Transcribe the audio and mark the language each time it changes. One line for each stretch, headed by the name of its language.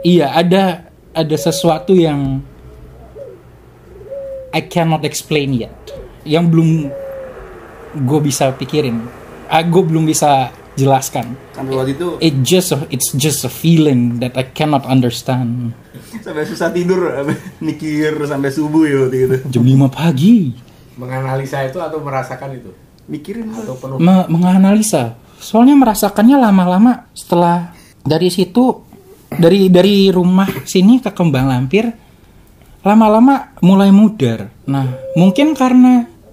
Indonesian: Iya, ada sesuatu yang
English: I cannot explain yet,
Indonesian: yang belum gue bisa pikirin, gue belum bisa jelaskan. Sampai waktu itu
English: it's just a feeling that I cannot understand.
Indonesian: Sampai susah tidur, mikir sampai subuh ya waktu itu. Jam 5 pagi. Menganalisa itu atau merasakan itu? Mikirin atau penuh? Menganalisa. Soalnya merasakannya lama-lama. Setelah dari situ, dari rumah sini ke Kembang Lampir, lama-lama mulai mudar. Nah, mungkin karena